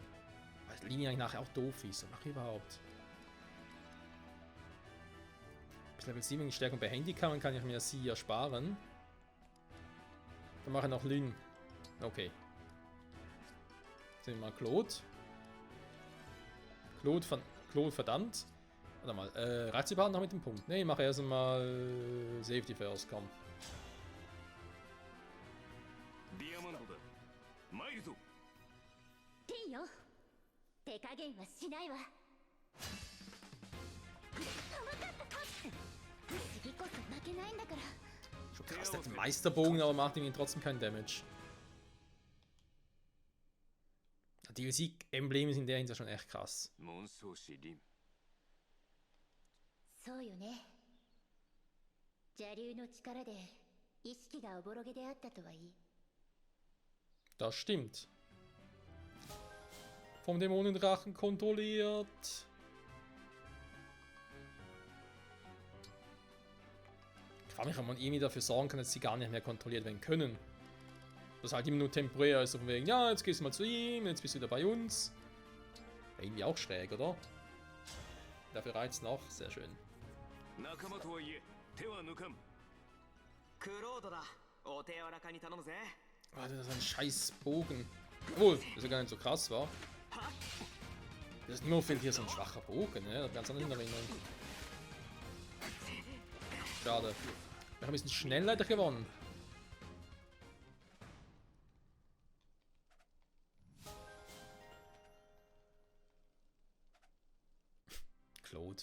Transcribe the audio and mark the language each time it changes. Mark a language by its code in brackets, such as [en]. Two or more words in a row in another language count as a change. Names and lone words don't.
[de] Weil Linie eigentlich nachher auch doof ist. Was mache ich überhaupt? Bis Level 7 Stärkung bei Handicap kann ich mir sie ersparen. Dann mache ich noch Lin. Okay. Sehen wir mal Claude. Claude verdammt. Warte mal, Ratiopartner mit dem Punkt. Ne, ich mache erst einmal [en] Safety First, [de] komm. [ja] ディアモンドだ参るぞいいよ手加減はしないわ次こそ負けないんだから [de] Schon krass, der hat den Meisterbogen, aber macht ihm trotzdem keinen Damage. Die DLC-Embleme sind in der Hinsicht schon echt krass. [ja] 紋章師リンそうよね邪竜の力で意識がおぼろげであったとはいい [de] Das stimmt. Vom Dämonendrachen kontrolliert. Ich frage mich, ob man irgendwie dafür sorgen kann, dass sie gar nicht mehr kontrolliert werden können. Das halt immer nur temporär ist, so von wegen, ja, jetzt gehst du mal zu ihm, jetzt bist du wieder bei uns. Wäre irgendwie auch schräg, oder? Dafür reizt noch, sehr schön. [ja] 仲間とはいえ手は抜かんクロードだお手柔らかに頼むぜ [de] Oh, das ist ein scheiß Bogen. Obwohl, das ja gar nicht so krass war. Das ist nur fehlt hier so ein schwacher Bogen, ne? Das ganz anders in Erinnerung. Schade. Ich habe ein bisschen schnell leider gewonnen. Claude.